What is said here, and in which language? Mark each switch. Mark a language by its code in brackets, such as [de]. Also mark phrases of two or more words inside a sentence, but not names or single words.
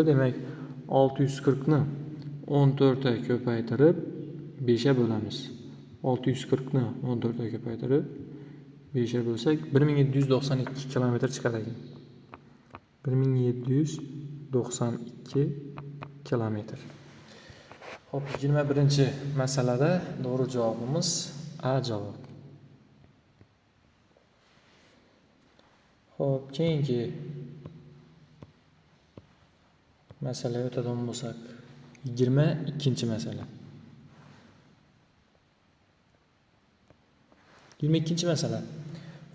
[uz] Demak 640 ni 14 ga ko'paytirib 5 ga bo'lamiz. 640 ni 14 ga ko'paytirib 5 ga bo'lsak 1792 km chiqadi ekan. 1792 kilometr. [tr] Hop, 21-masalada doğru cevabımız A cevap. [uz] Hop, keyingi masalaya o'tadigan bo'lsak, 22-masala. 22-masala.